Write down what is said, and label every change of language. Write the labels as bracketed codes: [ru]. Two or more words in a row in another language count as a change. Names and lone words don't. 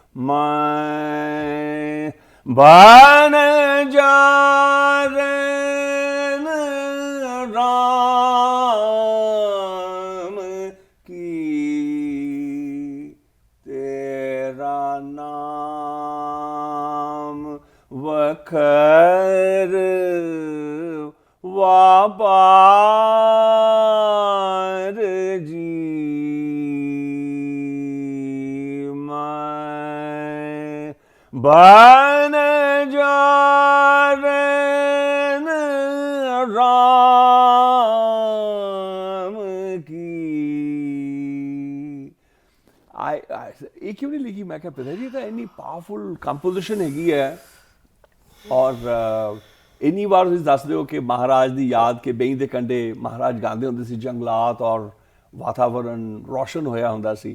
[hi] ਮੈਂ ਬਨ ਜਾਰਨ ਰਾਮ ਕੀ, ਤੇਰਾ ਨਾਮ कर वापार जी मैं बन जारन राम की। [pa] ਇਹ ਕਿਉਂ ਨਹੀਂ ਲਿਖੀ? ਮੈਂ ਕਿਹਾ ਪਿਤਾ ਜੀ, ਤਾਂ ਇੰਨੀ ਪਾਵਰਫੁਲ ਕੰਪੋਜੀਸ਼ਨ ਹੈਗੀ ਹੈ ਔਰ ਇੰਨੀ ਵਾਰ ਤੁਸੀਂ ਦੱਸਦੇ ਹੋ ਕਿ ਮਹਾਰਾਜ ਦੀ ਯਾਦ ਕੇ ਬਈ ਦੇ ਕੰਢੇ ਮਹਾਰਾਜ ਗਾਉਂਦੇ ਹੁੰਦੇ ਸੀ, ਜੰਗਲਾਤ ਔਰ ਵਾਤਾਵਰਨ ਰੋਸ਼ਨ ਹੋਇਆ ਹੁੰਦਾ ਸੀ।